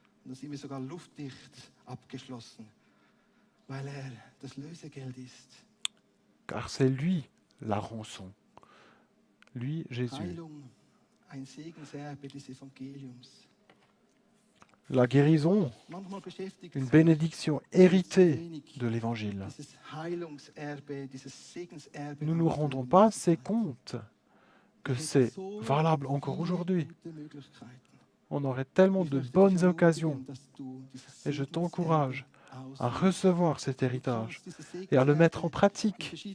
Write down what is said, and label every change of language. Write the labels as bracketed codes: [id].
[de] Und da sind wir sogar luftdicht abgeschlossen, weil das Lösegeld ist. [fr] Car c'est lui la rançon. Lui, Jésus. [de] Heilung, ein Segenserbe des Evangeliums. [fr] La guérison, [de] Manchmal beschäftigt [fr] une [de] es [fr] bénédiction héritée de l'Évangile. [de] dieses Heilungserbe, dieses Segenserbe. [fr] Nous ne nous rendons pas assez compte que c'est valable encore aujourd'hui. On aurait tellement de bonnes occasions et je t'encourage à recevoir cet héritage et à le mettre en pratique.